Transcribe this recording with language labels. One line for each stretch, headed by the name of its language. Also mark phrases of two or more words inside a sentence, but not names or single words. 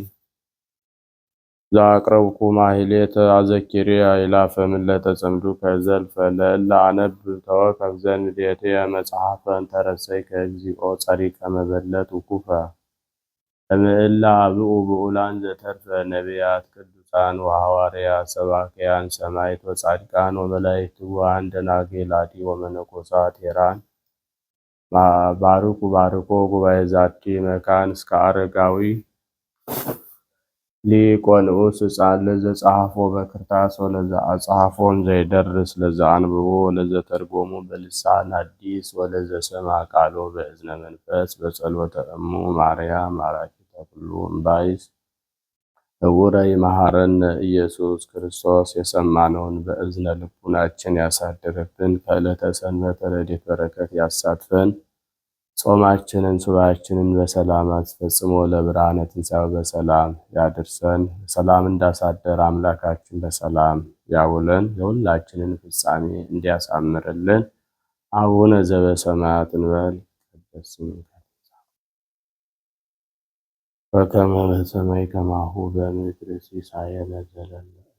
Geez: ዘአቅረብኩ ማሕሌተ አዘኪርያ ይላፈ ምለተ ጽምዱከ ዘልፈ ለእለ አነብብ ተወከፍ ዘንዴትየ መጽሐፈ እንተረሰይከ እግዚኦ ጸሪቀ መበለት ውኩፈ እምእለ አብኡ ብኡላን ዘተርፈ ነቢያት ቅዱሳን ወሐዋርያት ሰባክያን ሰማዕት ወጻድቃን ወመላእክት ትጉሃን ደናግል አዲ ወመነኮሳት ሄራን ባርኮ ጉባኤ ዛቲ መካን እስከ አረጋዊ ሊቅ ወንዑስ ሕፃን ለዘጸሐፎ በክርታስ ወለዘአጽሐፎን ዘይደርስ ለዘአንብቦ ወለዘተርጎሙ በልሳን ሐዲስ ወለዘሰምዐ ቃሎ በእዝነ መንፈስ በጸሎተ እሙ ማርያም አራኪተ ኩሉ እምባይስ ህቡረ
Amharic: ይመሐረነ ኢየሱስ ክርስቶስ። የሰማነውን በእዝነ ልቡናችን ያሳድርብን። ከዕለተ ሰንበት ረድኤት በረከት ያሳትፈን። ጾማችንን ሱባኤያችንን በሰላም አስፈጽሞ ለብርሃነ ትንሣኤው በሰላም ያድርሰን። ሰላም እንዳሳደረ አምላካችን በሰላም ያውለን። የሁላችንን ፍጻሜ እንዲያሳምርልን። አቡነ ዘበሰማያት እንበል።
Geez: ይትቀደስ ስምከ በከመ በሰማይ ከማሁ በምድር ሲሳየነ ዘለለ